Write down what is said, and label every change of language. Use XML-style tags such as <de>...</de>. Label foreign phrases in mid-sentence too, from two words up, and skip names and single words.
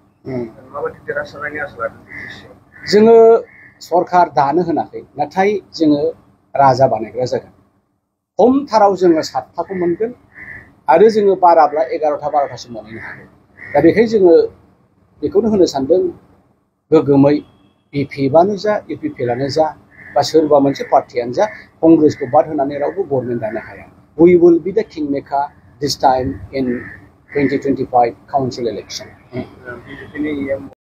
<brx>जोङो सरकार दानो होनाखै नाथाय जोङो राजा बानायग्रा जागोन खमथाराव जोङो 7थाखौ मोनगोन आरो जोङो बाराब्ला 11टा 12टासिम मोनहैनो हागोन दा बेखायनो जोङो बेखौनो होनो सानदों गोगोमै बिपिएफआनो जा इउपिपिएलआनो जा बा सोरबा मोनसे पार्टियानो जा कंग्रेसखौ बाद होनानै रावबो गभर्नमेन्ट दानो हाया</brx> <en>we will be the king maker this time in 2025 council election</en>